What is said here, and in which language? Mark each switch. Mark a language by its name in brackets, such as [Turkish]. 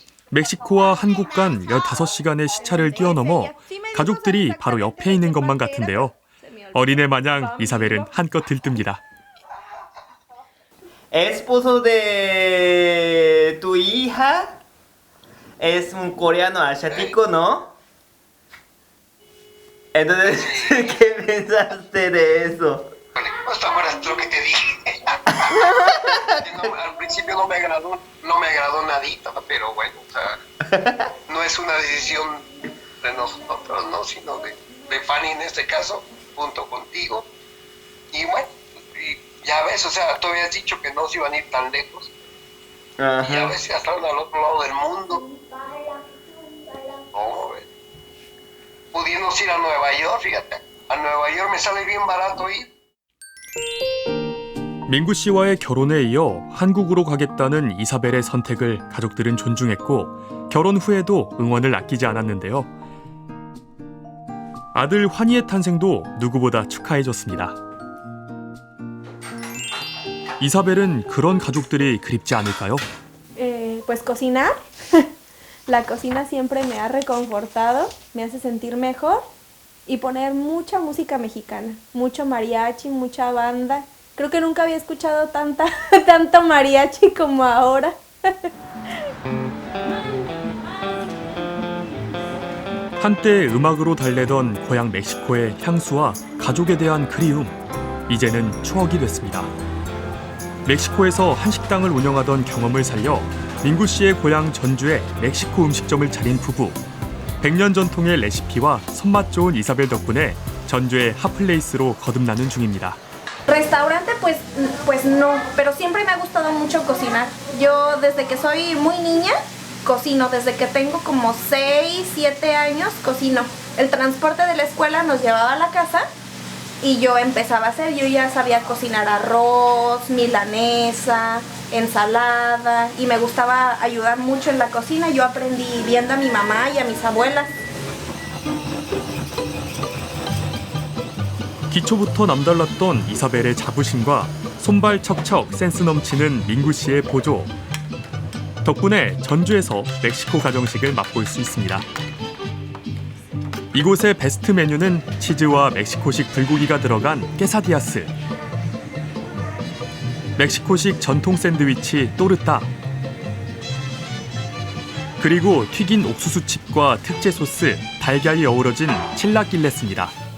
[Korean] 멕시코와 한국 간 15시간의 시차를 뛰어넘어 가족들이 바로 옆에 있는 것만 같은데요. 어린애 마냥 이사벨은 한껏 들뜹니다. [Spanish] Esposo de tu hija es un coreano asiático, ¿no? Entonces, ¿qué pensaste de eso? Hasta ahora es lo que te dije. Al principio no me agradó nadita, pero bueno, o sea, no es una decisión de nosotros, no, sino de Fanny en este caso, junto contigo. Y bueno, y ya ves, o sea, tú habías dicho que no se iban a ir tan lejos. Y a veces ya estaban al otro lado del mundo. No, pudiéndonos ir a Nueva York, fíjate, a Nueva York me sale bien barato ir. [Korean] 민구 씨와의 결혼에 이어 한국으로 가겠다는 이사벨의 선택을 가족들은 존중했고 결혼 후에도 응원을 아끼지 않았는데요. 아들 환희의 탄생도 누구보다 축하해줬습니다. 이사벨은 그런 가족들이 그립지 않을까요? [Spanish] Pues cocinar. La cocina siempre me ha reconfortado, me hace sentir mejor y poner mucha música mexicana, mucho mariachi, mucha banda. Creo que nunca había escuchado tanto mariachi como ahora. [Korean] 한때 음악으로 달래던 고향 멕시코의 향수와 가족에 대한 그리움, 이제는 추억이 됐습니다. 멕시코에서 한식당을 운영하던 경험을 살려 민구 씨의 고향 전주에 멕시코 음식점을 차린 부부. 100년 전통의 레시피와 손맛 좋은 이사벨 덕분에 전주의 핫플레이스로 거듭나는 중입니다. [Spanish] Restaurante, pues no, pero siempre me ha gustado mucho cocinar. Yo desde que soy muy niña cocino, desde que tengo como 6, 7 años cocino. El transporte de la escuela nos llevaba a la casa y yo empezaba a hacer, yo ya sabía cocinar arroz, milanesa, ensalada y me gustaba ayudar mucho en la cocina. Yo aprendí viendo a mi mamá y a mis abuelas. [Korean] 기초부터 남달랐던 이사벨의 자부심과 손발 척척 센스 넘치는 민구 씨의 보조. 덕분에 전주에서 멕시코 가정식을 맛볼 수 있습니다. 이곳의 베스트 메뉴는 치즈와 멕시코식 불고기가 들어간 깨사디아스, 멕시코식 전통 샌드위치 또르타, 그리고 튀긴 옥수수칩과 특제 소스, 달걀이 어우러진 칠라길레스입니다.